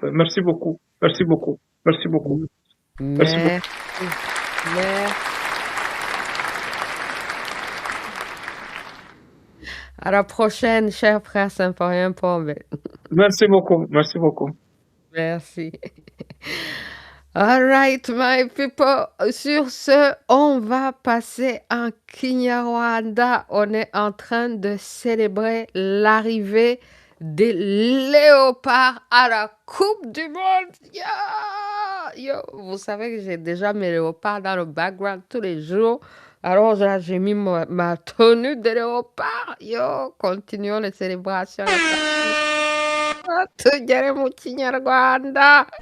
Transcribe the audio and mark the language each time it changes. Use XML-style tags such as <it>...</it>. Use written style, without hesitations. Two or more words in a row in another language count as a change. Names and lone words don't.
<fr>Merci beaucoup. Merci beaucoup. Merci beaucoup. Merci beaucoup. Merci. À la prochaine, cher frère Symphorien Pombe. Merci beaucoup. Merci beaucoup. Merci.</fr> <en>All right, my people.</en> <fr>Sur ce, on va passer en Kinyarwanda. On est en train de célébrer l'arrivée des léopards à la Coupe du Monde. Yo, vous savez que j'ai déjà mes léopards dans le background tous les jours. Alors là, j'ai mis ma tenue de léopard. Yo, continuons les célébrations.</fr> <rw>Tugere mu Kinyarwanda.</rw>